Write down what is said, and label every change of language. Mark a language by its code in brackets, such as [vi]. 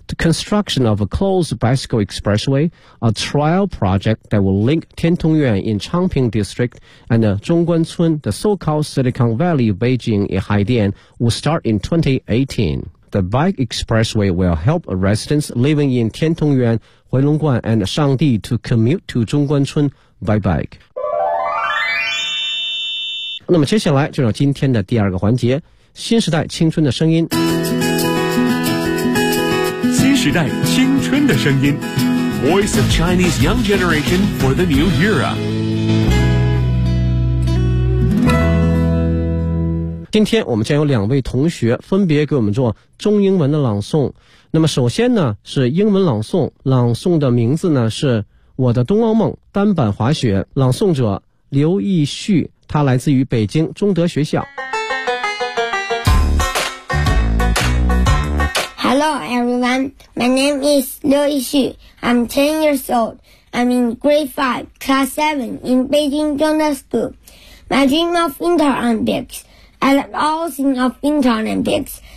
[en] The construction of a closed bicycle expressway, a trial project that will link Tiantongyuan in Changping District and Zhongguancun, the so-called Silicon Valley of Beijing in Haidian, will start in 2018. The bike expressway will help residents living in Tiantongyuan, Huilongguan, and Shangdi to commute to Zhongguancun by bike. [zh] 那么接下来就是今天的第二个环节，新时代青春的声音。新时代青春的声音 ， [en] Voice of Chinese Young Generation for the New Era。 [zh] 今天我们将有两位同学分别给我们做中英文的朗诵。那么首先呢是英文朗诵，朗诵的名字呢是我的冬奥梦单板滑雪，朗诵者刘奕旭，他来自于北京中德学校。 [en] Hello everyone, my name is 刘奕旭， I'm 10 years old, I'm in grade 5 class 7 in Beijing 中德 school. My dream of winter on bikesI love all things of Winter Olympics.